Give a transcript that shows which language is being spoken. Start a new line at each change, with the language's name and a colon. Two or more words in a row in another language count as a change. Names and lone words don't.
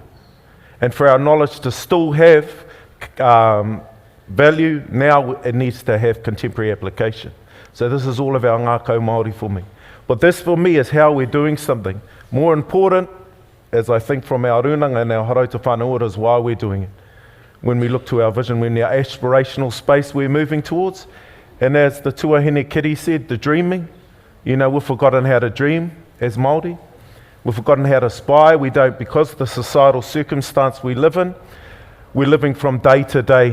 English: And for our knowledge to still have value, now it needs to have contemporary application. So this is all of our
Māori: Ngākau Māori
English: for me. But this for me is how we're doing something. More important, as I think from our runanga and our harauta
Māori: Whānau ora,
English: is why we're doing it. When we look to our vision, when our aspirational space we're moving towards. And as the tuahine Kitty said, the dreaming, you know, we've forgotten how to dream as Māori. We've forgotten how to aspire. We don't, because of the societal circumstance we live in, we're living from day to day.